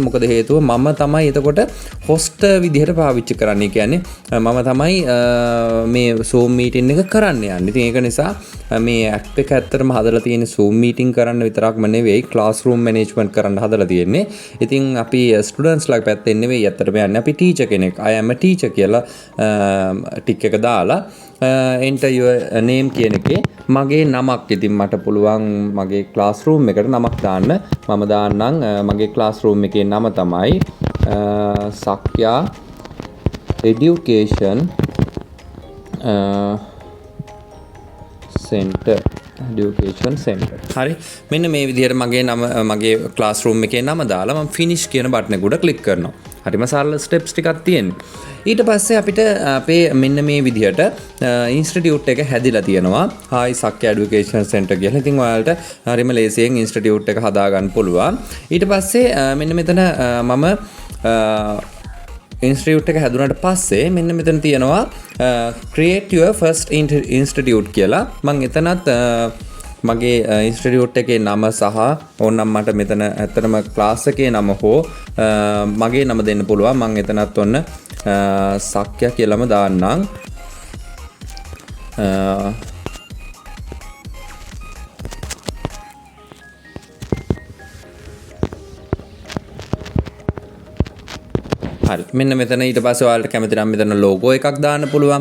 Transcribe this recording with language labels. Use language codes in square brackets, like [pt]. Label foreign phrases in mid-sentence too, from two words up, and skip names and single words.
[si] මොකද හේතුව මම තමයි එතකොට host විදියට පාවිච්චි කරන්නේ. කියන්නේ මම තමයි මේ Zoom meeting එක කරන්න යන්නේ. ඉතින් ඒක නිසා මේ ඇප් එක ඇත්තටම හදලා තියෙන්නේ Zoom meeting කරන්න විතරක්ම නෙවෙයි [en] classroom management [si] කරන්න හදලා තියෙන්නේ. ඉතින් අපි students ලා පැත්තෙන් නෙවෙයි ඇත්තටම යන්නේ. අපි ටීචර් කෙනෙක් [en] I am a teacher [si] කියලා ටික් එක දාලා [en] enter your name [si] කියන එකේ මගේ නමක් ඉතින් මට පුළුවන් මගේ classroom එකට නමක් දාන්න මම දාන්නම් මගේ classroom එකේ නම තමයි සක්යා education center education center හරි මෙන්න මේ විදිහට මගේ නම මගේ classroom එකේ නම දාලා මම finish කියන බටන් එක උඩ click කරනවා හරිම සරල ස්ටෙප්ස් ටිකක් තියෙනවා ඊට පස්සේ අපිට අපේ මෙන්න මේ විදිහට ඉන්ස්ටිටියුට් එක හැදිලා තියෙනවා හායි සක්‍ය এডুকেෂන් සෙන්ටර් කියලා. ඉතින් ඔයාලට හරිම ලේසියෙන් ඉන්ස්ටිටියුට් එක හදා ගන්න පුළුවන්. ඊට පස්සේ මෙන්න මෙතන මම ඉන්ස්ටිටියුට් එක හැදුනට පස්සේ මෙන්න මෙතන තියෙනවා [en] create your first institute [si] කියලා. මම එතනත් මගේ ඉන්ස්ටිටියුට් එකේ නම සහ ඕනනම් මට මෙතන ඇත්තටම ක්ලාස් එකේ නම හෝ මගේ නම දෙන්න පුළුවන්. මම එතනත් ඔන්න සක්‍ය කියලාම දාන්නම්. හරි මෙන්න මෙතන ඊට පස්සේ ඔයාලට කැමති නම් මෙතන logo එකක් දාන්න පුළුවන්.